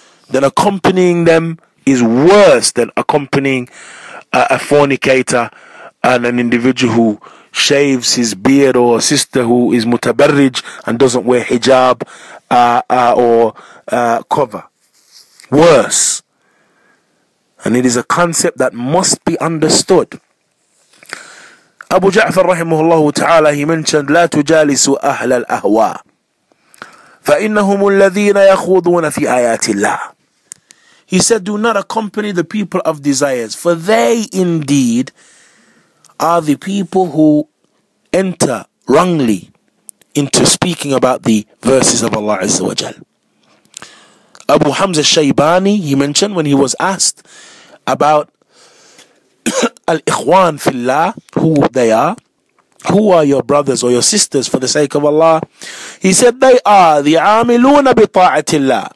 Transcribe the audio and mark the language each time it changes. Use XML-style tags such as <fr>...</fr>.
<en>Then accompanying them is worse than accompanying a fornicator and an individual who shaves his beard, or a sister who is mutabarrij and doesn't wear hijab or cover. Worse. And it is a concept that must be understood.</en> <ar>Abu Ja'far rahimahullah ta'ala,</ar> <en>he mentioned,</en> <ar>لا تجالسوا أهل الأهواء فإنهم الذين يخوضون في آيات الله.</ar> <en>He said, do not accompany the people of desires, for they indeed are the people who enter wrongly into speaking about the verses of Allah Azza wa Jal. Abu Hamza Shaybani, he mentioned when he was asked about Al-Ikhwan Fillah, who they are, who are your brothers or your sisters for the sake of Allah, he said they are the</en> <ar>amiluna bi ta'atillah.</ar>